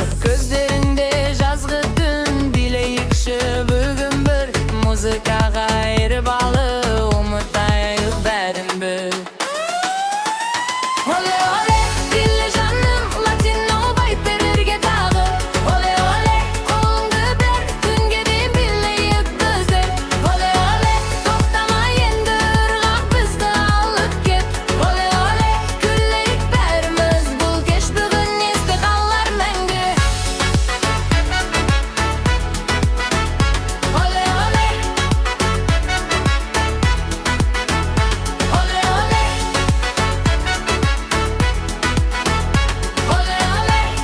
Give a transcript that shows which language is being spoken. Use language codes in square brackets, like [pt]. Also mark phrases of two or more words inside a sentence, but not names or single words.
[kk] Көздеріңде жазғы түн, билейікші бүгін бір, музыкаға айырып алып, ұмытайық бәрін бір. Оле оле, биле жаным, [en] latino vibe [kk] бірге тағы. Оле оле, қолыңды бер, түнге дейін билейік біздер. Оле оле, тоқтама енді, ырғақ бізді алып кет. Оле оле, күлейік бәріміз, бұл кеш бүгін есте қалар мәңгі. Оле оле, оле оле, оле оле.